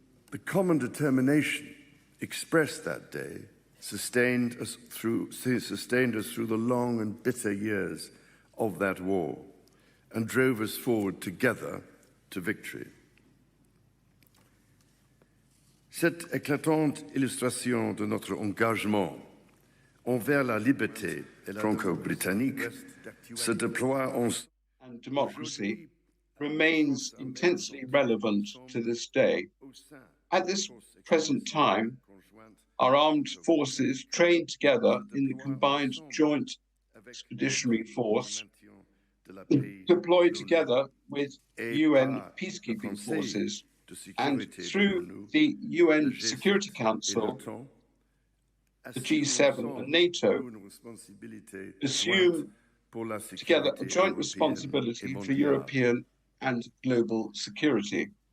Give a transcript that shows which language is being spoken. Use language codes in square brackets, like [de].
[en] The common determination expressed that day sustained us through the long and bitter years of that war and drove us forward together to victory. [fr] Cette éclatante illustration de notre engagement envers la liberté franco-britannique se déploie en... [en] And democracy remains intensely relevant to this day. At this present time, our armed forces train together in the combined joint expeditionary force, deployed together with UN peacekeeping forces, and through the UN Security Council, the G7 and NATO assume together a joint responsibility for European and global security.